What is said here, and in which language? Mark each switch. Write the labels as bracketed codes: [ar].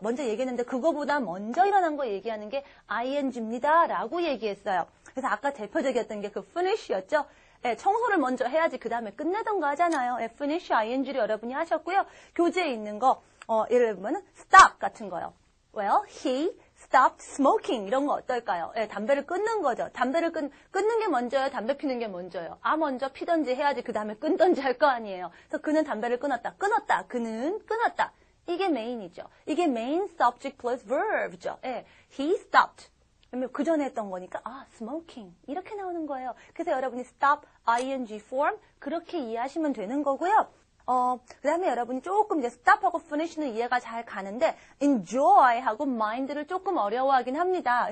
[ko] 먼저 얘기했는데 그거보다 먼저 일어난 거 얘기하는 게 ing입니다. 라고 얘기했어요. 그래서 아까 대표적이었던 게 그 finish였죠. 예, 청소를 먼저 해야지 그 다음에 끝내던가 하잖아요. 예, finish ing를 여러분이 하셨고요. 교재에 있는 거 예를 들면 stop 같은 거요. [en] Well, he stopped smoking [ko] 이런 거 어떨까요? 예, 담배를 끊는 거죠. 담배를 끊는 게 먼저예요? 담배 피는 게 먼저예요? 먼저 피던지 해야지 그 다음에 끊던지 할 거 아니에요. 그래서 그는 담배를 끊었다. 그는 끊었다. 이게 메인이죠. 이게 [en] main subject plus verb죠. [ko] 예, [en] he stopped. [ko] 그 전에 했던 거니까 smoking 이렇게 나오는 거예요. 그래서 여러분이 stop ing form 그렇게 이해하시면 되는 거고요. 그 다음에 여러분이 조금 이제 stop하고 finish는 이해가 잘 가는데 enjoy하고 mind를 조금 어려워하긴 합니다.